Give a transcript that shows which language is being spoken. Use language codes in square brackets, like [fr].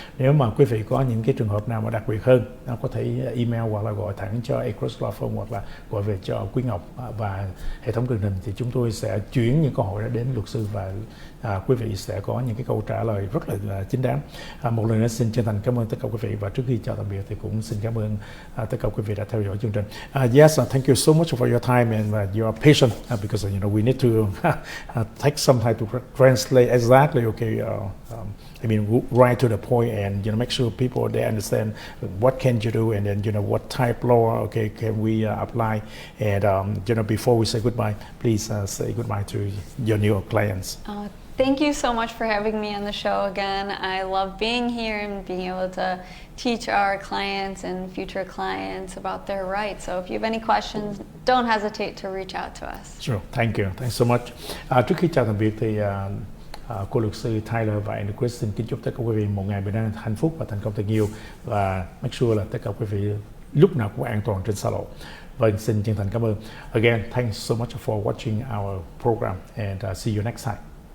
[vi] Nếu mà quý vị có những cái trường hợp nào mà đặc biệt hơn, có thể email hoặc là gọi thẳng cho Across Law Firm hoặc là gọi về cho Quý Ngọc và hệ thống truyền hình, thì chúng tôi sẽ chuyển những câu hỏi đó đến luật sư và quý vị sẽ có những cái câu trả lời rất là chính đáng. Một lần nữa xin chân thành cảm ơn tất cả quý vị, và trước khi chào tạm biệt thì cũng xin cảm ơn tất cả quý vị đã theo dõi chương trình. [en] yes, thank you so much for your time and your patience because we need to take some time to translate exactly. Okay, I mean right to the point and make sure people they understand what can you do and then what type law okay can we apply and before we say goodbye, please say goodbye to your new clients. Thank you so much for having me on the show again. I love being here and being able to teach our clients and future clients about their rights. So if you have any questions, don't hesitate to reach out to us. Sure, thank you. Thanks so much. [vi] Trước khi chào tạm biệt thì cô luật sư Tyler và anh Kristen kính chúc tất cả quý vị một ngày bình an, hạnh phúc và thành công thật nhiều và make sure là tất cả quý vị lúc nào cũng an toàn trên xa lộ. Vâng, xin chân thành cảm ơn. [en] Again, thanks so much for watching our program and see you next time.